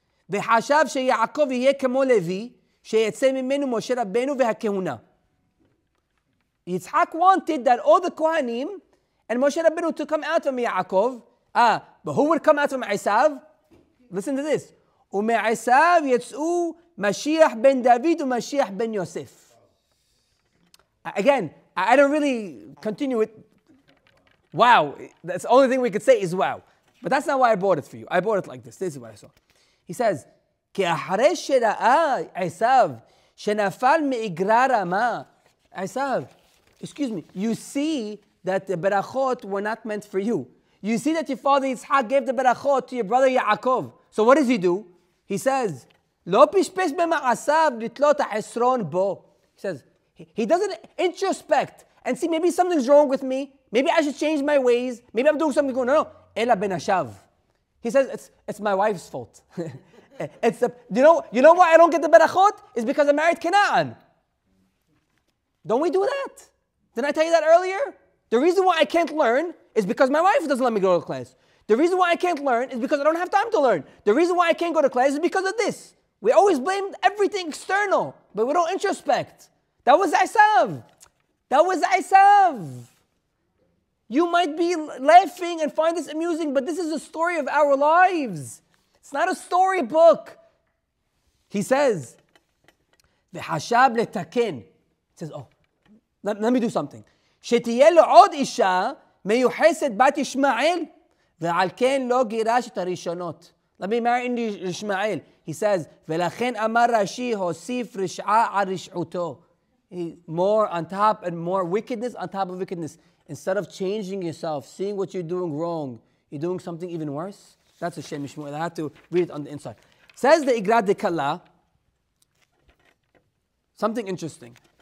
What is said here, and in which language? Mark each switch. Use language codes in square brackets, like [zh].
[he] וחשב שיעקב יהיה כמו לוי, שיצא ממנו משה רבנו והכהונה. [en] Yitzhak wanted that all the Kohanim and Moshe Rabbeinu to come out from Yaakov. But who would come out from Esav? Listen to this. [he] ומעשיו יצאו משיח בן דוד ומשיח בן יוסף. [en] Again, I don't really continue it. Wow. That's the only thing we could say is wow. But that's not why I brought it for you. I brought it like this. This is what I saw. He says, [he] כי אחרי שראה עשיו שנפל מאגרה רמה. [en] עשיו, excuse me, you see that the berachot were not meant for you. You see that your father Yitzhak gave the berachot to your brother Yaakov. So what does he do? He says, [he] לא פשפש במעשיו לתלות החסרון בו. [en] He says, he doesn't introspect and see maybe something's wrong with me. Maybe I should change my ways. Maybe I'm doing something good. No, [he] אלא בנשיו. [en] He says, it's my wife's fault. You know why I don't get the berachot? It's because I married Canaan. Don't we do that? Didn't I tell you that earlier? The reason why I can't learn is because my wife doesn't let me go to class. The reason why I can't learn is because I don't have time to learn. The reason why I can't go to class is because of this. We always blame everything external, but we don't introspect. That was Esav. That was Esav. You might be laughing and find this amusing, but this is a story of our lives. It's not a storybook. He says, [he] "V'hashab letaken." [en] He says, "Oh, let me do something." [he] שתהיה לו עוד אישה מיוחסת בת ישמעאל, ועל כן לא גירש את הראשונות. [en] Let me marry Ishmael. He says, [he] ולכן אמר רש"י, הוסיף רשעה על רשעותו. [en] More on top and more wickedness on top of wickedness. Instead of changing yourself, seeing what you're doing wrong, you're doing something even worse. That's a Shem Mishmuel. I have to read it on the inside. Says the Igrad de Kala, something interesting.